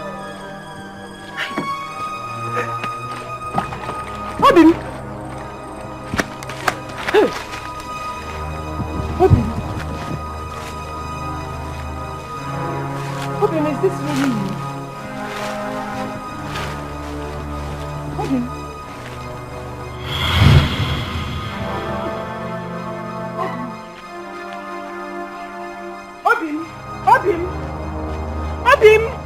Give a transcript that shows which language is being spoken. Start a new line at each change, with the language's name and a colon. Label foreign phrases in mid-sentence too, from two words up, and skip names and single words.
English: Obin. Hey. Obin. Obin, is this really you? Obin. Obim! Obim!